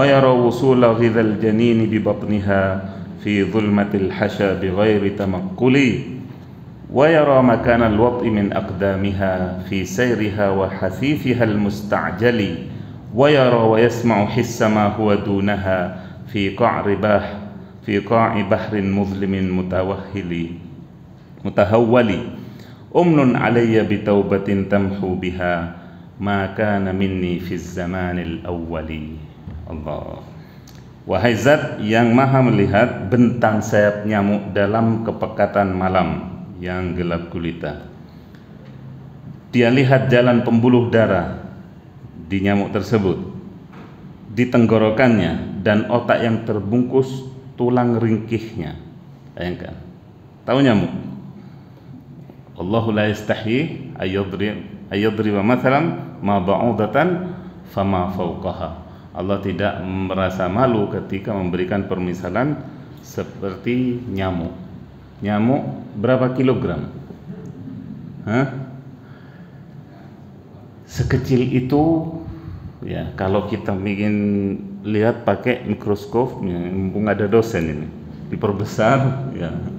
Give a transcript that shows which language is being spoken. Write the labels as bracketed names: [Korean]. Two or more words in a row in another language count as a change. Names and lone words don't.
[Arabic] يرى وصول غذا الجنين ببطنها في ظلمة الحشا بغير تمقل ويرى مكان الوطء من أقدامها في سيرها وحفيفها المستعجل ويرى ويسمع حس ما هو دونها في قاع بحر مظلم متهول امنن علي بتوبة تمحو بها ما كان مني في الزمان الأول. [Indonesian] Allah. Wahai zat yang maha melihat bentang sayap nyamuk dalam kepekatan malam yang gelap gulita. Dia lihat jalan pembuluh darah di nyamuk tersebut, di tenggorokannya dan otak yang terbungkus tulang ringkihnya. Bayangkan, tahu nyamuk? [Arabic] الله لا يستحيي أن يضرب مثلا ما بعوضة فما فوقها. [Indonesian] Allah tidak merasa malu ketika memberikan permisalan seperti nyamuk. Nyamuk berapa kilogram? Sekecil itu ya, kalau kita ingin lihat pakai mikroskop, ya, mumpung ada dosen ini, diperbesar ya.